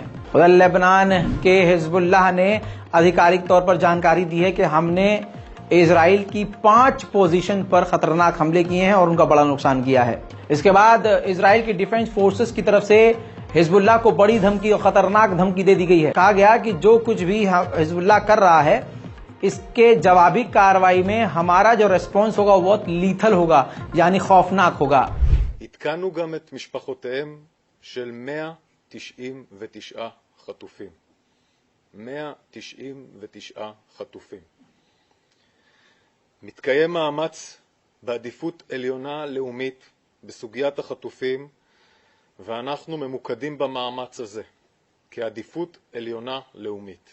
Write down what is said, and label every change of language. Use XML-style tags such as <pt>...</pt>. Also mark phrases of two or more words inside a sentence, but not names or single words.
<hi>उधर लेबनान के हिजबुल्लाह ने आधिकारिक तौर पर जानकारी दी है कि हमने इजराइल की 5 पोजीशन पर खतरनाक हमले किए हैं और उनका बड़ा नुकसान किया है। इसके बाद इजराइल की डिफेंस फोर्सेस की तरफ से हिजबुल्लाह को बड़ी धमकी और खतरनाक धमकी दे दी गई है। कहा गया कि जो कुछ भी हिजबुल्लाह कर रहा है इसके जवाबी कार्रवाई में हमारा जो रेस्पॉन्स होगा वो बहुत लीथल होगा, यानी खौफनाक होगा।</hi> <he>עדכנו גם את משפחותיהם של 199 חטופים. 199 חטופים. מתקיים מאמץ בעדיפות עליונה לאומית בסוגיית החטופים, ואנחנו ממוקדים במאמץ הזה כעדיפות עליונה לאומית.</he>